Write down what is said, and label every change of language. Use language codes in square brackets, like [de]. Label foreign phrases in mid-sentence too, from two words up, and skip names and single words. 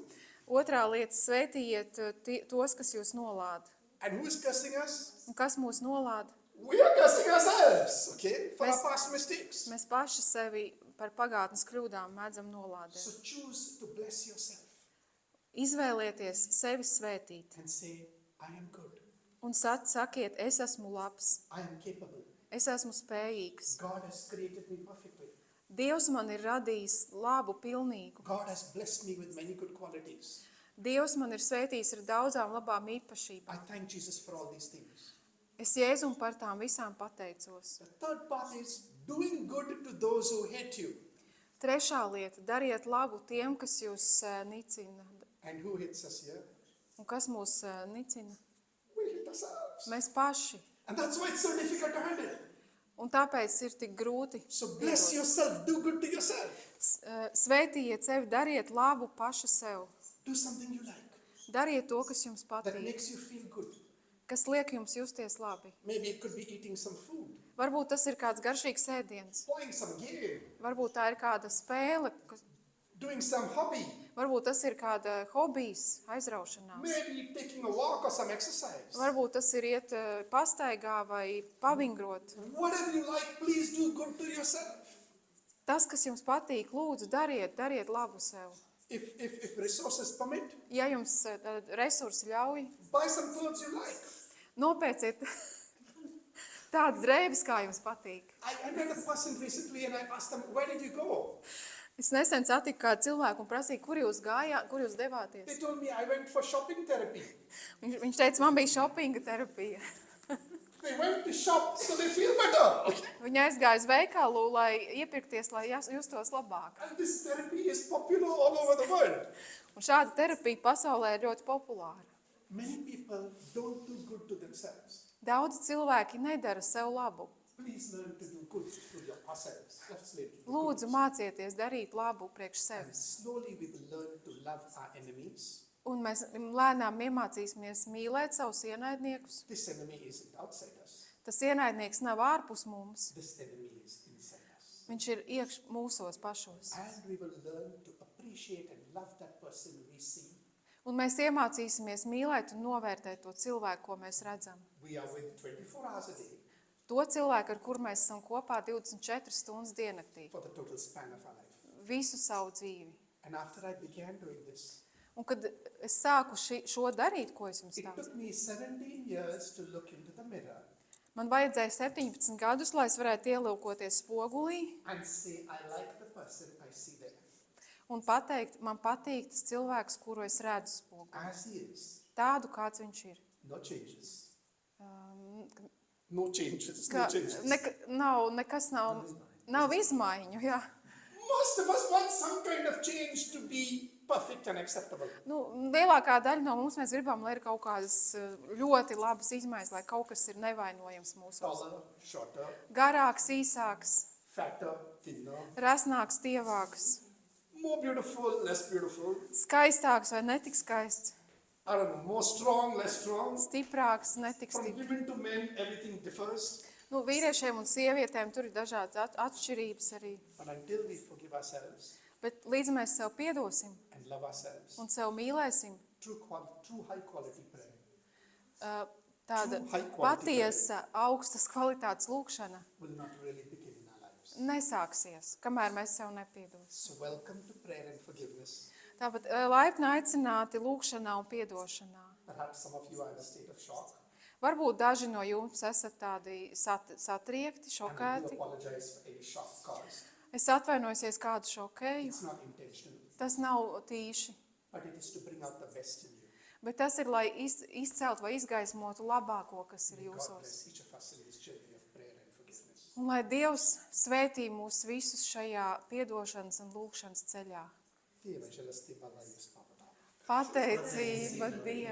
[lv] Otrā lieta, svētījiet tos, kas jūs nolāda. [en] And who is cursing us? [lv] Un kas mūs nolāda? [en] We are cursing ourselves, okay, for our [lv] Mēs- [en] past mistakes. [lv] Mēs paši sevi par pagātnes kļūdām mēdzam nolādēt. [en] So choose to bless yourself [lv] Izvēlieties sevi svētīt [en] and say, I am good, [lv] un sakiet, es esmu labs, [en] I am capable. [lv] es esmu spējīgs. [en] God has created me perfectly. [lv] Dievs man ir radījis labu, pilnīgu. [en] God has blessed me with many good qualities. [lv] Dievs man ir svētījis ar daudzām labām īpašībām. [en] I thank Jesus for all these things. [lv] Es Jēzum par tām visām pateicos. [en] The third part is doing good to those who hate you. [lv] Trešā lieta – dariet labu tiem, kas jūs nicina. [en] And who hates us here? [lv] Un kas mūs nicina? [en] We hate ourselves. [lv] Mēs paši. [en] And that's why it's so difficult to handle. [lv] Un tāpēc ir tik grūti. [en] So bless yourself, do good to yourself. [lv] Svētījiet sevi, dariet labu paši sev. [en] Do something you like [lv] Dariet to, kas jums [en] that [lv] patīk, [en] makes you feel good. [lv] kas liek jums justies labi. [en] Maybe it could be eating some food, [lv] Varbūt tas ir kāds garšīgs ēdiens. [en] playing some game, [lv] Varbūt tā ir kāda spēle. [en] doing some hobby, [lv] Varbūt tas ir kāda hobijs, aizraušanās. [en] maybe taking a walk or some exercise. [lv] Varbūt tas ir iet pastaigā vai pavingrot. [en] Whatever you like, please do good to yourself. [lv] Tas, kas jums patīk, lūdzu, dariet labu sev. [en] If resources permit, [lv] Ja jums resursi ļauj, [en] buy some clothes you like. [lv] nopērciet tādas drēbes, kā jums patīk. [en] I met a person recently and I asked them, where did you go? [lv] Es nesen satiku kādu cilvēku un prasīju, kur jūs gājāt, kur jūs devāties. [en] They told me I went for shopping therapy. [lv] Viņš teica, man bija šopinga terapija. [en] They went to shop so they feel better. [lv] Viņa aizgāja uz veikalu, lai iepirkties, lai justos labāk. [en] And this therapy is popular all over the world. [lv] Un šāda terapija pasaulē ir ļoti populāra. [en] Many people don't do good to themselves. [lv] Daudz cilvēki nedara sev labu. [en] Please learn to do good to yourselves. Let's learn to do [lv] Lūdzu, [en] good. [lv] mācieties darīt labu priekš [en] And [lv] sevis. [en] slowly we will learn to love our enemies. [lv] Un mēs lēnām iemācīsimies mīlēt savus ienaidniekus. [en] This enemy isn't outside us. [lv] Tas ienaidnieks nav ārpus mums. [en] This enemy is inside us. [lv] Viņš ir iekš mūsos pašos. [en] And we will learn to appreciate and love that person we see. [lv] Un mēs iemācīsimies mīlēt un novērtēt to cilvēku, ko mēs redzam. [en] We are with 24 hours a day [lv] To cilvēku, ar kur mēs esam kopā 24 stundas diennaktī. [en] for the total span of our life. [lv] Visu savu dzīvi. [en] And after I began doing this, [lv] Un kad es sāku šo darīt, ko es jums [en] it [lv] stāstu, [en] took me 17 years to look into the mirror [lv] man vajadzēja 17 gadus, lai es varētu ielūkoties spogulī [en] and say, I like the person I see there. [lv] un pateikt, man patīk tas cilvēks, kuru es redzu spogulī. [en] As he is. [lv] Tādu, kāds viņš ir. [en] No changes. Um, No changes. [lv] Ka [en] No changes. [lv] nekas nav izmaiņu, jā. [en] Most of us want some kind of change to be perfect and acceptable. [lv] Nu, lielākā daļa no mums mēs gribam, lai ir kaut kādas ļoti labas izmaiņas, lai kaut kas ir nevainojams mūsos. [en] Taller, shorter, [lv] Garāks, īsāks, [en] fatter, thinner, [lv] rasnāks, tievāks, [en] more beautiful, less beautiful. [lv] skaistāks vai netik skaists, [en] I don't know, more strong, less strong. [lv] stiprāks, netik [en] From [lv] stiprs. [en] women to men, everything differs. [lv] Nu, vīriešiem un sievietēm tur ir dažādas atšķirības arī. [en] But until we forgive ourselves [lv] Bet līdz mēs sev piedosim [en] and love ourselves, [lv] un sev mīlēsim, [en] true high quality prayer [lv] tāda [en] True high quality [lv] patiesa, augstas kvalitātes lūkšana [en] will not really begin in our lives. [lv] nesāksies, kamēr mēs sev nepiedosim. [en] So welcome to prayer and forgiveness. [lv] Tāpat laipni aicināti lūkšanā un piedošanā. [en] Perhaps some of you are in a state of shock. [lv] Varbūt daži no jums esat tādi satriekti, [en] And I do [lv] šokēti. [en] apologize for any shock caused. [lv] Es atvainojos, ja es kādu šokēju. [en] It's not intentional, [lv] Tas nav tīši, [en] but it is to bring out the best in you. [lv] bet tas ir, lai izcelt vai izgaismotu labāko, kas ir [en] May God [lv] jūsos. [en] bless each of us in this journey of prayer and forgiveness. [lv] Un lai Dievs svētī mūs visus šajā piedošanas un lūkšanas ceļā. Dieva žēlastībā, lai jūs pavadātu. Pateicība Dievam!